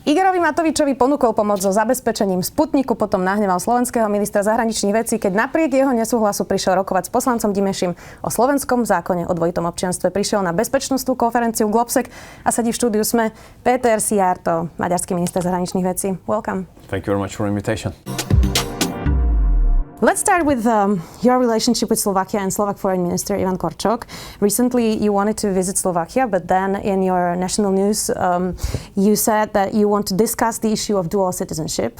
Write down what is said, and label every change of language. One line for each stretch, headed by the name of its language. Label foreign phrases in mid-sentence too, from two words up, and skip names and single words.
Slovak: Igorovi Matovičovi ponúkol pomoc so zabezpečením Sputniku, potom nahneval slovenského ministra zahraničných vecí, keď napriek jeho nesúhlasu prišiel rokovať s poslancom Dimešim o slovenskom zákone o dvojitom občianstve. Prišiel na bezpečnostnú konferenciu Globsec a sedí v štúdiu SME Péter Szijjártó, maďarský minister zahraničných vecí.
English: Welcome. Thank you very much for the invitation. Let's start with your relationship with Slovakia and Slovak Foreign Minister Ivan Korčok. Recently, you wanted to visit Slovakia, but then in your national news, you said that you want to discuss the issue of dual citizenship.